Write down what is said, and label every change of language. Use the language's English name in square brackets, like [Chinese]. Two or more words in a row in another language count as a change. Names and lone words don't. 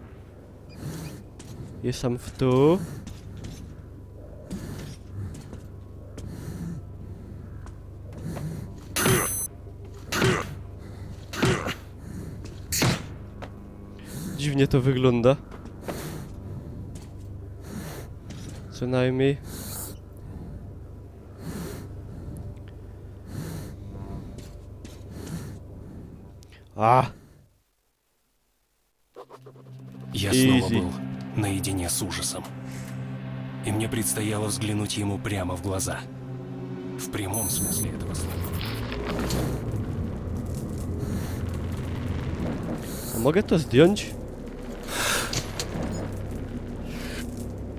[Polish] Jestem w tu. Dziwnie to wygląda. Co najmniej. А! [Russian] Я снова был наедине с ужасом. И мне предстояло взглянуть ему прямо в глаза. В прямом смысле этого слова. [Polish] A mogę to zdjąć?